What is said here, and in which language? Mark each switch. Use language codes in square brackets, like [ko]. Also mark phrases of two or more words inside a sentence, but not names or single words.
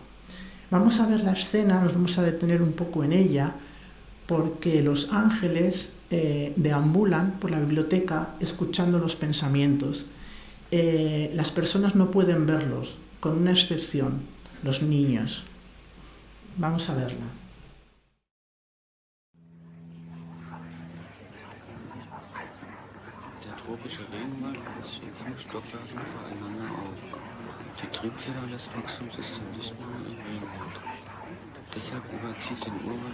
[es] Vamos a ver la escena, nos vamos a detener un poco en ella, porque los ángeles deambulan por la biblioteca escuchando los pensamientos. Las personas no pueden verlos, con una excepción, los niños. Vamos a verla. [de] Der tropische Regenwald baut in 5 Stockwerken übereinander auf. Die Triebfeder des Wachstums ist nicht nur im Regenwald. Deshalb überzieht den Urwald.